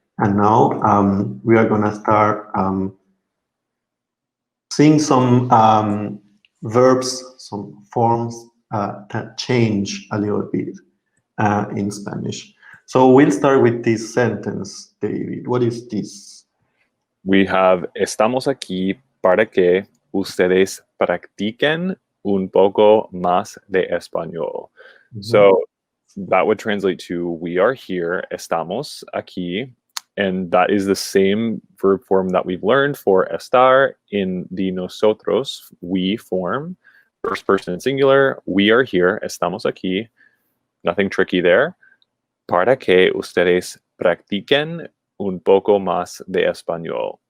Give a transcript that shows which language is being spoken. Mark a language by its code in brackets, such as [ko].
[en] And now we are going to start seeing some verbs, some forms that change a little bit in Spanish. So we'll start with this sentence, David. What is this? We have, [es] estamos aquí para que ustedes practiquen un poco más de español. [en] So that would translate to, we are here, [es] estamos aquí, [en] and that is the same verb form that we've learned for estar in the nosotros, we form, first person singular, we are here, estamos aquí, nothing tricky there. [es] Para que ustedes practiquen un poco más de español.